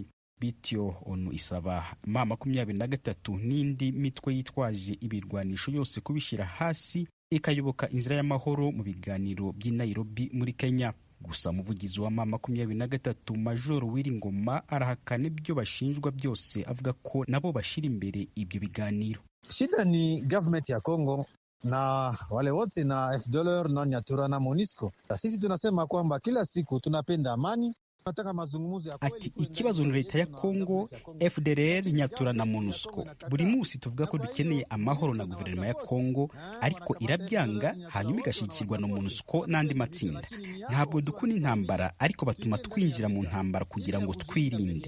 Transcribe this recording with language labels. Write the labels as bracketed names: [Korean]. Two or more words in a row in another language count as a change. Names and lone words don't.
[Kinyarwanda] Bityo ONU isaba M23 n'indi mitwe yitwaje ibirwanisho yose kubishira hasi ikayoboka inzira y'amahoro mu biganiro by'i Nairobi muri Kenya. Gusa umuvugizi wa M23 Major Wiringoma arahakana ibyo bashinjwa byose, avuga ko nabo bashira imbere ibyo biganiro. [Swahili] Shida ni government ya Kongo na wale wote na FDLR na Nyatura na MONUSCO. Sisi tunasema kwamba kila siku tunapenda amani. [Kinyarwanda] Ati ikibazo ni leta ya Kongo, FDLR, Nyatura na MONUSCO. Buri munsi tuvuga ko dukeneye amahoro na guverinoma ya Kongo, ariko irabyanga hanyuma igashikirwa na MONUSCO n'andi matsinda. Ntabwo dukuna intambara, ariko batuma twinjira mu ntambara kugira ngo twirinde.